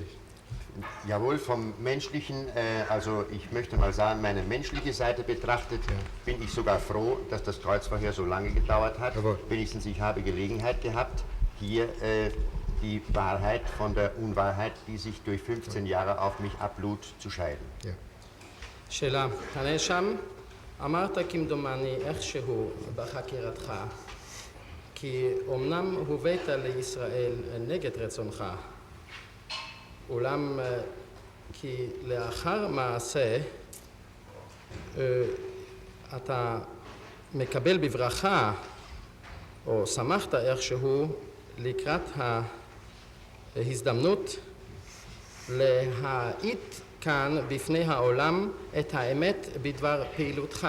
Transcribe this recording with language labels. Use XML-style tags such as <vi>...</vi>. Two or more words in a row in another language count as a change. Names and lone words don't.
<de>Jawohl, vom Menschlichen, also ich möchte mal sagen, meine menschliche Seite betrachtet, bin ich sogar froh, dass das Kreuzverhör so lange gedauert hat. Wenigstens ich habe Gelegenheit gehabt, hier die Wahrheit von der Unwahrheit, die sich durch 15 Jahre auf mich ablud, zu scheiden.</de> <he>שאלה, הנאשם, אמרת כמדומני איכשהו בחקירתך, כי אומנם הובאת לישראל נגד רצונך, אולם כי לאחר מעשה אתה מקבל בברכה או שמחת איכשהו לקראת ההזדמנות להעיד כאן בפני העולם את האמת בדבר פעילותך.</he>